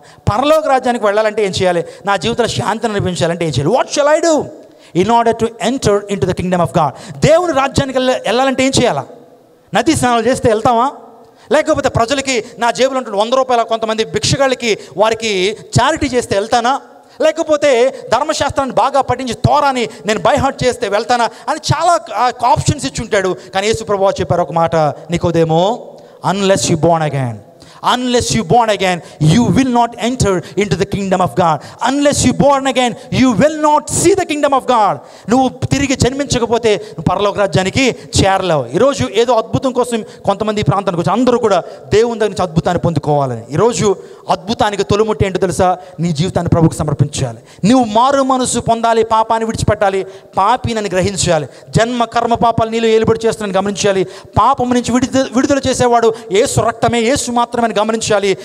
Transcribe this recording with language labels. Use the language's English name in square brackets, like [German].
[Telugu] పరలోక రాజ్యానికి వెళ్ళాలంటే ఏం చేయాలి? నా జీవితంలో శాంతిని అనిపించాలంటే ఏం చేయాలి? [English] What shall I do in order to enter into the kingdom of God? [Telugu] దేవుని రాజ్యానికి వెళ్ళాలంటే ఏం చేయాలా? నదీ స్నానాలు చేస్తే వెళ్తామా? లేకపోతే ప్రజలకి నా జేబులో ఉంటున్న 100 రూపాయల కొంతమంది భిక్షగాళ్ళకి వారికి చారిటీ చేస్తే వెళ్తానా, లేకపోతే ధర్మశాస్త్రాన్ని బాగా పఠించి తోరాని నేను బై హార్ట్ చేస్తే వెళ్తానా అని చాలా ఆప్షన్స్ ఇచ్చి ఉంటాడు. కానీ యేసు ప్రభువు చెప్పారు ఒక మాట, నికోదేమో, [English] Unless you born again, unless you born again, you will not enter into the kingdom of God. Unless you born again, you will not see the kingdom of God. [Telugu] నువ్వు తిరిగి జన్మించకపోతే నువ్వు పరలోక రాజ్యానికి చేరలేవు. ఈరోజు ఏదో అద్భుతం కోసం కొంతమంది ఈ ప్రాంతానికి వచ్చి అందరూ కూడా దేవుని దగ్గర నుంచి అద్భుతాన్ని పొందుకోవాలని. ఈరోజు అద్భుతానికి తొలిముట్టి ఏంటో తెలుసా? నీ జీవితాన్ని ప్రభువుకు సమర్పించాలి. నువ్వు మారు మనసు పొందాలి, పాపాన్ని విడిచిపెట్టాలి, పాపినని గ్రహించాలి, జన్మ కర్మ పాపాలు నీలో ఏలుబడి చేస్తున్నాను గమనించాలి, పాపము నుంచి విడుదల చేసేవాడు యేసు రక్తమే, యేసు మాత్రమే గమనించాలి.